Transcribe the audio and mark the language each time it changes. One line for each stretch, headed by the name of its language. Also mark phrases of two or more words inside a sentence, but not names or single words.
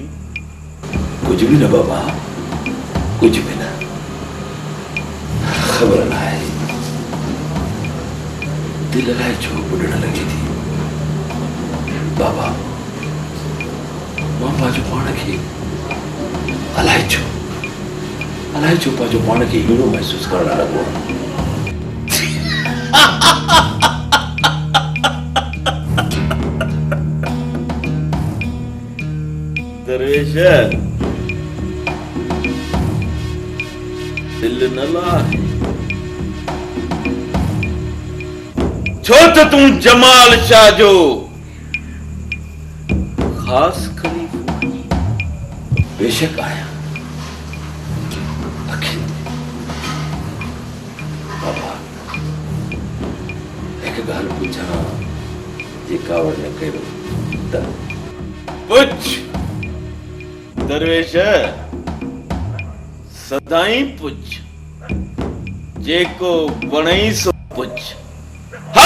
Sindhi: कुछ भी न बाबा कुछ भी न। खबर न आहे दिल लाइ छो ॿुॾण लॻी थी बाबा। मां पंहिंजो पाण खे अलाए छो पंहिंजो पाण खे अहिड़ो महसूसु करणु लॻो। दरवेश दिल न लाहे छो त तूं जमाल शाह जो खास खलीफा। बेशक आया अखिल बाबा एक ॻाल्हि पुछां जे कावड़ न कयो त? पुछ दरवेश सदाई पुछ जेको वणई सो पुछ। हाँ